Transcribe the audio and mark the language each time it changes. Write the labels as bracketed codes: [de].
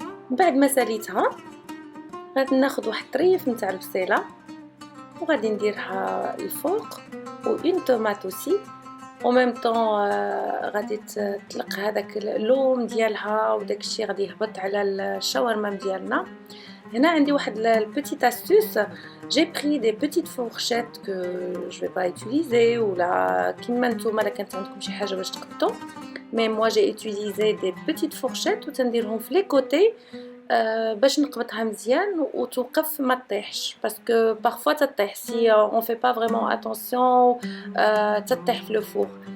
[ar] بعد ما ساليتها غادي ناخذ واحد طريف نتاع البصيله وغادي نديرها الفوق و اون طوماط اوسي او ميم طون غادي تطلق هذاك اللوم ديالها وداك الشيء غادي يهبط على الشاورما ديالنا. هنا عندي واحد البيتيت [fr] astuce. J'ai pris des petites fourchettes que je vais pas utiliser ou là [ar] كيما نتوما لا كانت عندكم شي حاجه باش تقطعوا. [fr] Mais moi j'ai utilisé des petites fourchettes [ar] وتنديرهم في لي كوتي باش نقبطها مزيان وتوقف ما تطيحش باسكو [fr] parfois تطيح si on fait pas vraiment attention [ar] تطيح في الفور.